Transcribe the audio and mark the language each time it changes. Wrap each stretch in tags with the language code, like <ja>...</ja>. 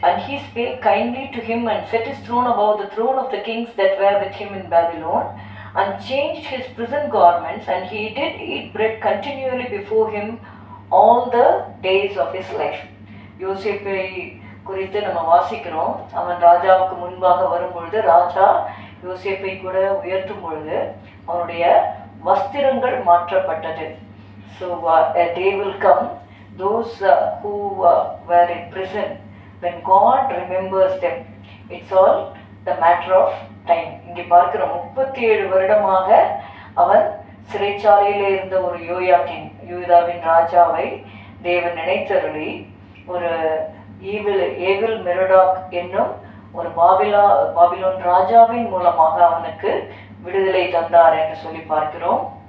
<en>And he spake kindly to him and set his throne above the throne of the kings that were with him in Babylon, and changed his prison garments, and he did eat bread continually before him all the days of his life.</en> <ta>யோசேப்பை குறித்து நம்ம வாசிக்கிறோம். அவன் ராஜாவுக்கு முன்பாக வரும் பொழுது ராஜா யோசேப்பை கூட உயர்த்தும் பொழுது அவனுடைய வஸ்திரங்கள் மாற்றப்பட்டது.</ta> <en>So a day will come, those who were in prison, when God remembers them, it's all the matter of time.</en> <ta>இங்கே பார்க்கிறோம், 37 வருடமாக அவன் சிறைச்சாலையில் இருந்த ஒரு யோயாக்கீன் யூதாவின் ராஜாவை தேவன் நினைத்தருளி ஒரு ஏவில் மெரோடாக் என்னும் ஒரு பாபிலோன் ராஜாவின் மூலமாக அவனுக்கு விடுதலை தந்தார் என்று சொல்லி பார்க்கிறோம்.</ta>